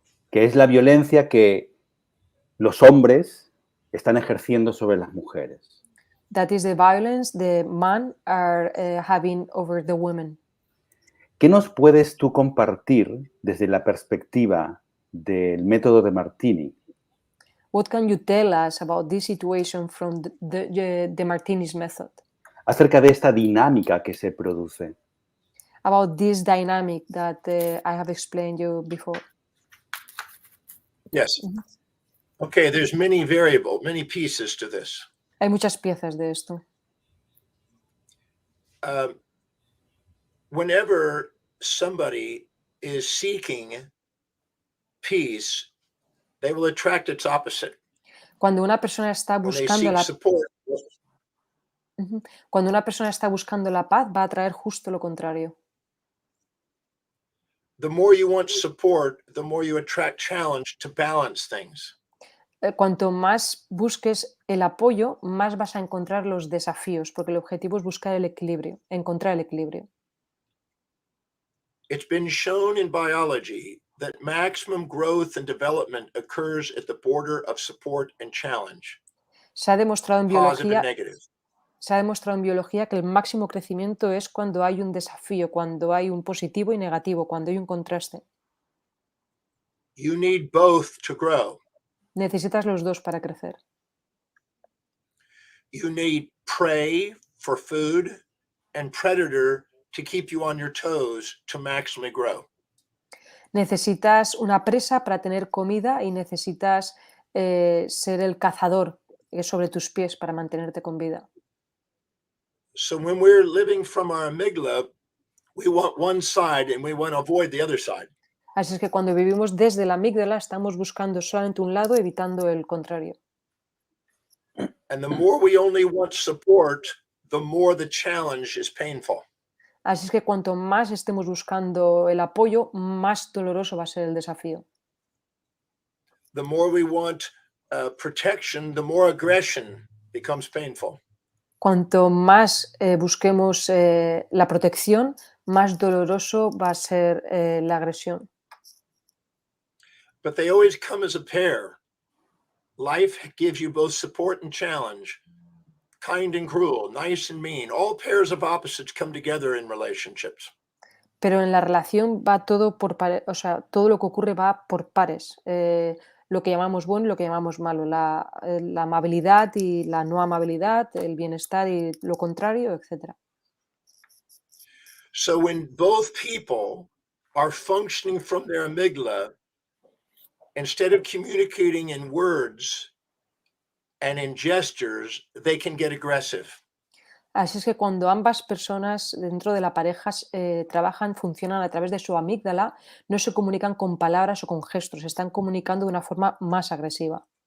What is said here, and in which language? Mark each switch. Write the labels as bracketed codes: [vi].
[es] que es la violencia que los hombres están ejerciendo sobre las mujeres. [en] That is the violence the men are having over the women. [es] ¿Qué nos puedes tú compartir desde la perspectiva del método Demartini [en] What can you tell us about this situation from the Demartini's method? [es] acerca de esta dinámica que se produce? [en] About this dynamic that I have explained you before. Yes. Okay, there's many pieces to this. [es] Hay muchas piezas de esto. [en] Whenever somebody is seeking peace, they will attract its opposite. [es] Cuando una persona está [en] When they [es] buscando [en] seek support, [es] Cuando una persona está buscando la paz, va a traer justo lo contrario. [en] the more you want support, the more you attract challenge to balance things. [es] Cuanto más busques el apoyo, más vas a encontrar los desafíos, porque el objetivo es buscar el equilibrio, encontrar el equilibrio. [en] it's been shown in biology that maximum growth and development occurs at the border of support and challenge, [es] Se ha demostrado en [en] positive and negative. [es] se ha demostrado en biología que el máximo crecimiento es cuando hay un desafío, cuando hay un positivo y negativo, cuando hay un contraste. [en] You need both to grow. [es] Necesitas los dos para crecer. [en] You need prey for food and predator to keep you on your toes to maximally grow. [es] Necesitas una presa para tener comida y necesitas ser el cazador sobre tus pies para mantenerte con vida. [en] So when we're living from our amygdala, we want one side and we want to avoid the other side. [es] Así es que cuando vivimos desde la amígdala estamos buscando solamente un lado, evitando el contrario. [en] And the more we only want support, the more the challenge is painful. [es] Así es que cuanto más estemos buscando el apoyo, más doloroso va a ser el desafío. [en] The more we want protection, the more aggression becomes painful. [es] Cuanto más busquemos la protección, más doloroso va a ser la agresión. [en] But they always come as a pair. Life gives you both support and challenge, kind and cruel, nice and mean. All pairs of opposites come together in relationships. [es] Pero en la relación va todo por pares, o sea, todo lo que ocurre va por pares. Lo que llamamos bueno y lo que llamamos malo, la amabilidad y la no amabilidad, el bienestar y lo contrario, etc. [en] So when both people are functioning from their amygdala, instead of communicating in words and in gestures, they can get aggressive. [es] Así es que cuando ambas personas dentro de la pareja funcionan a través de su amígdala, no se comunican con palabras o con gestos, se están comunicando de una forma más agresiva.